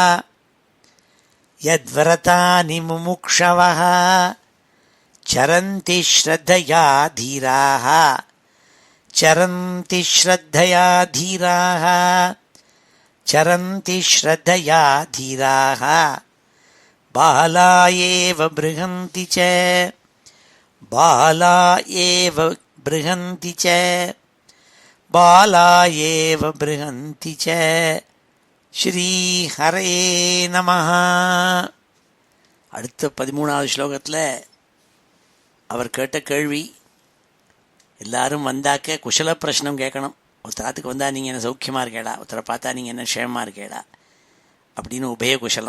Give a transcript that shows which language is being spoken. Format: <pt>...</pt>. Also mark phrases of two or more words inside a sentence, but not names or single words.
<sa>यद्व्रतानि मुमुक्षवः चरन्ति श्रद्धया धीराः चरन्ति श्रद्धया धीराः चरन्ति श्रद्धया धीराः बाला एव बृहन्ति च बाला एव बृहन्ति च बाला एव बृहन्ति च श्रीहरे नमः.</sa> <ta>அடுத்த 13வது ஸ்லோகத்தில் அவர் கேட்ட கேள்வி, எல்லாரும் வந்தாக்க</ta> <sa>कुशल प्रश्नम्</sa> <ta>கேட்கணும். ஒருத்தராத்துக்கு வந்தால் நீங்கள் என்ன சௌக்கியமாக இருக்கேடா, ஒருத்தரை பார்த்தா நீங்கள் என்ன க்ஷேமமாக இருக்கேடா அப்படின்னு உபயகுஷலம்.</ta>